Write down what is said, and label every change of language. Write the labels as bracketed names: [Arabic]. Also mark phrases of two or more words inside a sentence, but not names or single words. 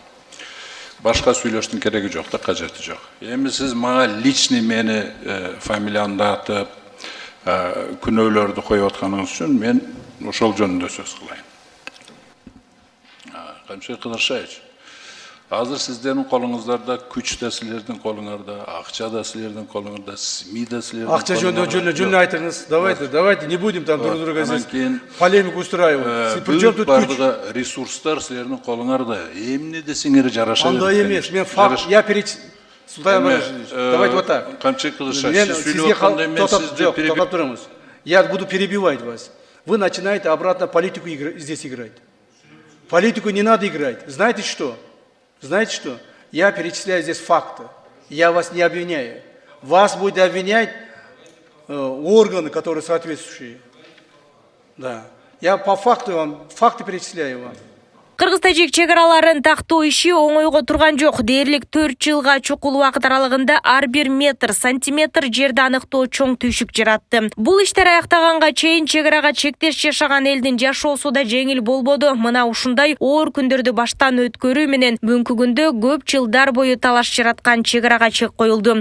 [Kyrgyz] Башка сүйлөштүн кереги жок да, кажети жок. Эми сиз мага личный мени фамилиямды атып, күнөөлөрдү коюп атканыңыз үчүн мен ошол жөнүндө сөз кылайын. Камчыбек Кыдыршаевич, азыр сиздердин колуңуздарда күч да силердин колуңарда, акча да силердин колуңарда, СМИ да силердин колуңарда. Акча жөнүндө айтыңыз. [Russian] Давайте не будем там друг друга здесь полемику устраивать. Причем тут [Kyrgyz] бардыгы ресурстар силердин колуңарда. Эмне десеңер жараша берет. Андай эмес. Мен факт, [Russian] я Султан Иванович, давайте вот так. [Kyrgyz] Камчыбек Кыдыршаевич, сиз сүйлөп атканда мен сизди [Russian] перебивать. Я буду перебивать вас. Вы начинаете обратно политику здесь играть. Политику не надо играть. Знаете что? Знаете что? Я перечисляю здесь факты. Я вас не обвиняю. Вас будет обвинять органы, которые соответствующие. Да. Я по факту вам, факты перечисляю вам. [Kyrgyz] Кыргыз-тажик чегараларын тактоо иши оңойго турган жок. Дээрлик 4 жылга чукул убакыт аралыгында ар бир метр, сантиметр жерди аныктоо чоң түйшүк жаратты. Бул иштер аяктаганга чейин чегарага чектеш жашаган элдин жашоосу да жеңил болбоду. Мына ушундай оор күндөрдү баштан өткөрүү менен бүгүнкү күндө көп жылдар бою талаш жараткан чегарага чек коюлду.